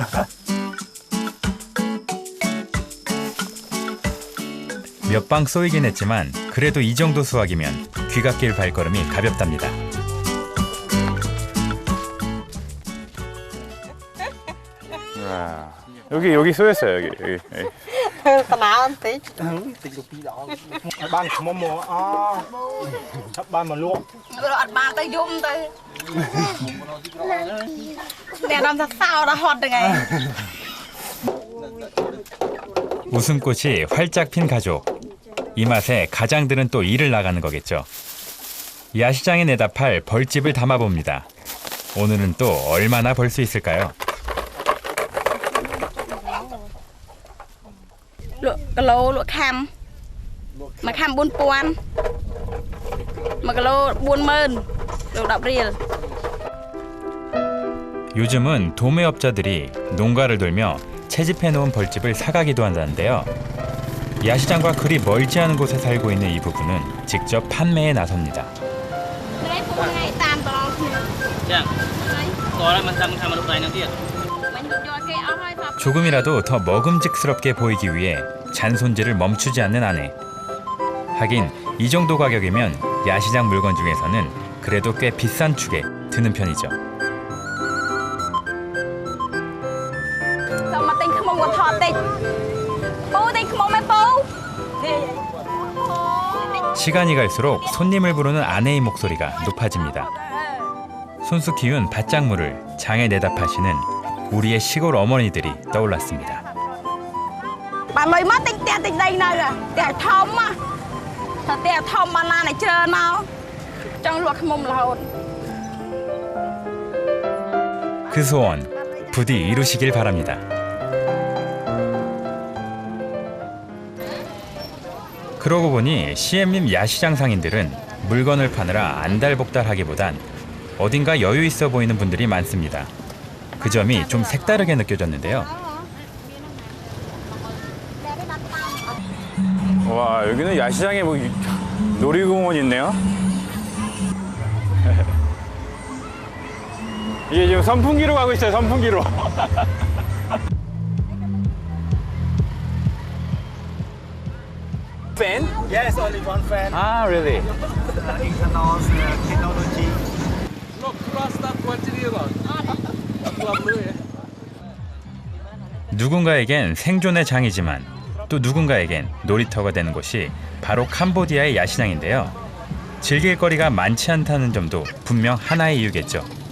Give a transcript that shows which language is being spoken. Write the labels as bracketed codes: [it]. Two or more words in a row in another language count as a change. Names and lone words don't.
[ko] 몇 방 쏘이긴 했지만 그래도 이 정도 수확이면 귀갓길 발걸음이 가볍답니다. 여기 쏘였어요, 여기. 나온 tí [km] តិចទៅពីរដងបានខ្មុំមកចាប់បានមកលក់ អត់បានទៅយំទៅតែដល់ថាសោដល់ហត់ហ្នឹងឯង [ko] 웃음꽃이 활짝 핀 가족. 이 맛에 가장들은 또 일을 나가는 거겠죠. 야시장에 내다 팔 벌집을 담아봅니다. 오늘은 또 얼마나 벌 수 있을까요? [km] លក់គីឡូលក់ខាំមួយខាំ 4,000 1 គីឡូ 40,000 លក់ 10 រៀល [ko] 요즘은 도매업자들이 농가를 돌며 채집해놓은 벌집을 사가기도 한다는데요. 야시장과 그리 멀지 않은 곳에 살고 있는 이 부부는 직접 판매에 나섭니다. 조금이라도 더 먹음직스럽게 보이기 위해 잔손질을 멈추지 않는 아내. 하긴 이 정도 가격이면 야시장 물건 중에서는 그래도 꽤 비싼 축에 드는 편이죠. [km] ទៅមកទិញខ្មុំគាត់ថតតិចពូទិញខ្មុំឯពូ [ko] 시간이 갈수록 손님을 부르는 아내의 목소리가 높아집니다. 손수 키운 밭작물을 장에 내다 파시는 우리의 시골 어머니들이 떠올랐습니다. [km] បានលុយមកទិញផ្ទះទិញដីនៅផ្ទះធំមកតែផ្ទះធំបានណាស់ច្រើនមកចង់លក់ខ្មុំរហូត [ko] 그 소원 부디 이루시길 바랍니다. 그러고 보니 CM님 야시장 상인들은 물건을 파느라 안달복달하기보단 어딘가 여유 있어 보이는 분들이 많습니다. 그 점이 좀 색다르게 느껴졌는데요. 와, 여기는 야시장에 뭐 놀이공원 있네요. 이게 지금 선풍기로 가고 있어요, 선풍기로. [en] Fan? Yes, only one fan. Ah, really? Internal technology. [ko] 누군가에겐 생존의 장이지만 또 누군가에겐 놀이터가 되는 곳이 바로 캄보디아의 야시장인데요. 즐길 거리가 많지 않다는 점도 분명 하나의 이유겠죠.